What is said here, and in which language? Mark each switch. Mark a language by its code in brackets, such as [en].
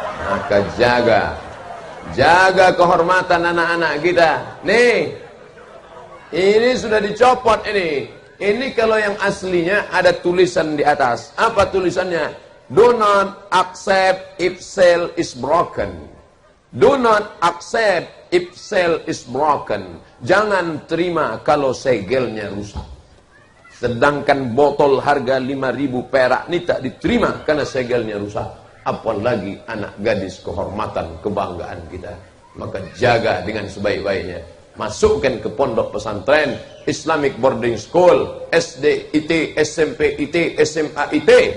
[id] Maka jaga kehormatan anak-anak kita. Nih, ini sudah dicopot ini. Ini kalau yang aslinya ada tulisan di atas. Apa tulisannya? [en] Do not accept if cell is broken. Do not accept if cell is broken. [id] Jangan terima kalau segelnya rusak. Sedangkan botol harga 5.000 perak ini tak diterima karena segelnya rusak. Apalagi anak gadis, kehormatan, kebanggaan kita. Maka jaga dengan sebaik-baiknya. Masukkan ke pondok pesantren, [en] Islamic boarding school, [id] SD IT, SMP IT, SMA IT.